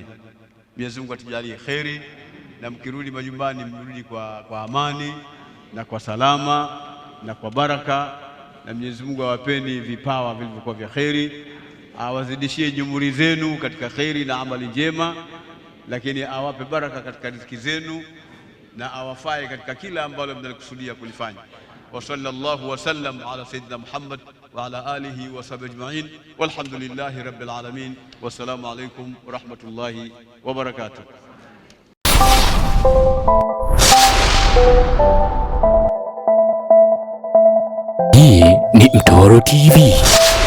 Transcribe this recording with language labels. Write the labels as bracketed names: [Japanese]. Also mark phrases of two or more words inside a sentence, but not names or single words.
[Swahili] Mwenyezi Mungu atujalie kheri, na mkirudi majumbani mrudi kwa amani na kwa salama na kwa baraka, na Mwenyezi Mungu awapeni vipawa vilivyokuwa vya kheri, awazidishie jumuri zenu katika kheri na amali njema, lakini awape baraka katika riziki zenu na awafae katika kila ambalo mnalikusudia kulifanya. [Arabic] وصلى الله وسلم على سيدنا محمد وعلى آله وصحبه أجمعين والحمد لله رب العالمين. والسلام عليكم ورحمة الله وبركاته. [Swahili] Hii ni Mtoro TV.